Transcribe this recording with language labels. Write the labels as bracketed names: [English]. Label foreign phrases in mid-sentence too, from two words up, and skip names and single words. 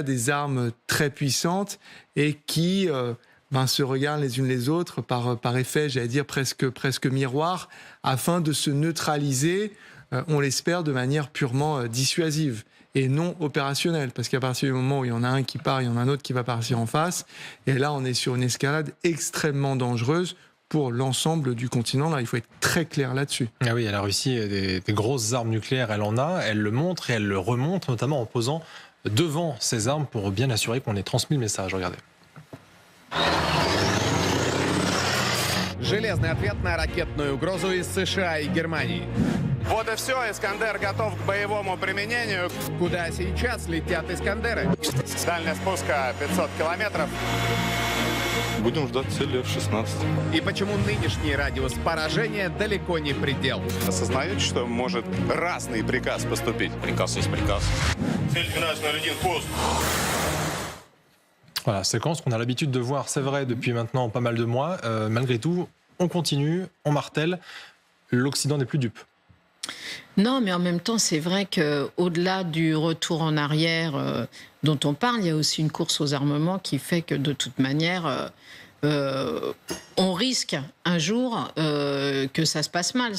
[French] des armes très puissantes et qui se regardent les unes les autres par effet, j'allais dire presque miroir, afin de se neutraliser, on l'espère, de manière purement dissuasive et non opérationnelle, parce qu'à partir du moment où il y en a un qui part, il y en a un autre qui va partir en face, et là on est sur une escalade extrêmement dangereuse pour l'ensemble du continent. Là, il faut être très clair là-dessus. Ah oui, la Russie, des grosses armes nucléaires, elle en a, elle le montre et elle le remontre, notamment en posant devant ces armes pour bien assurer qu'on ait transmis le message. Regardez. [Russian] Железный ответ на ракетную угрозу из США и Германии. Вот и все, «Искандер» готов к боевому применению. Куда сейчас летят «Искандеры»? Дальность спуска 500 километров. Будем ждать цели F-16. И почему нынешний радиус поражения далеко не предел? Осознаете, что может разный приказ поступить? Приказ есть приказ. Цель 1201, пост. [French] Voilà, séquence qu'on a l'habitude de voir, c'est vrai, depuis maintenant pas mal de mois. Malgré tout, on continue, on martèle. L'Occident n'est plus dupe. Non, mais en même temps, c'est vrai qu'au-delà du retour en arrière dont on parle, il y a aussi une course aux armements qui fait que de toute manière, on risque un jour que ça se passe mal.